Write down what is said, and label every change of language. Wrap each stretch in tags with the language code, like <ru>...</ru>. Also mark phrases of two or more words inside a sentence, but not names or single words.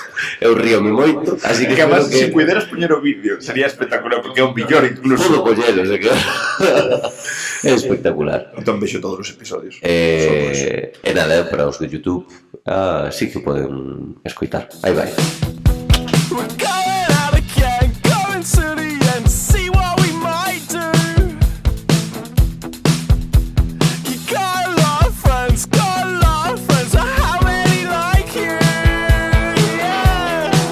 <gl>Eu ríome moito, así que Que además, espero se puderas poñer o vídeo, sería espectacular, porque é un millor incluso. Pudo collelo, sei que... É espectacular. Entón vexo todos os episodios. E nada, para os de YouTube, sí que poden escoitar. Aí vai.</gl> <en>We're going out again, going to the end, see what we might do. You got a lot of friends, but how many like you? Yeah.</en>